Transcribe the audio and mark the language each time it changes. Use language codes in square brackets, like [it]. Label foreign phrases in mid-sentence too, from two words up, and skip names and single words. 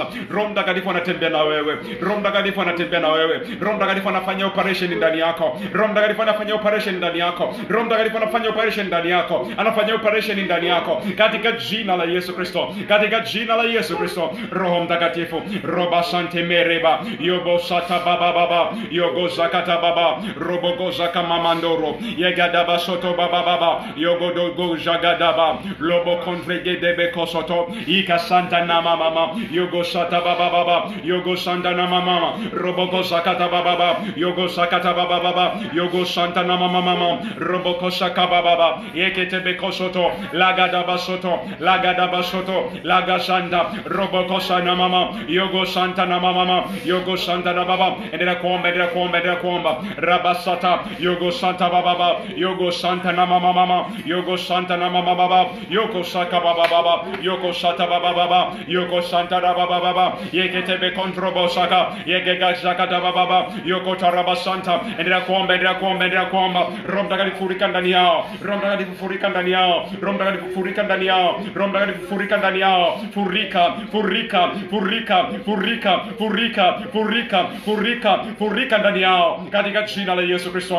[sw] Roho Mtakatifu anatembea na wewe, Roho Mtakatifu anafanya operation ndani yako. Roho Mtakatifu anafanya operation ndani yako katika jina la Yesu Kristo. Roho Mtakatifu roba sante mereba yobo sata baba yogo zakata baba robogo zakama mandoro yegadaba soto baba yogo dogo jagadaba lobo kontrege bekosoto ikasanta na mama yogo sata baba yogo santa na mama robogo zakata baba yogo sakata baba yogo santa na mama roboko sakaba baba yekete bekosoto lagada basoto lagasanda roboko sana mama yogo santa na mama yogo santa na baba endelea kuomba rabasata yogo santa baba yogo santa na mama yogo santa na mama baba yogo saka baba yogo santa baba yogo santa na baba yekete bekontrobo saka yegega zakata baba yogo tarabasanta endelea kuomba Roho Mtakatifu furika ndani yao, furika ndani yao katika jina la Yesu Kristo.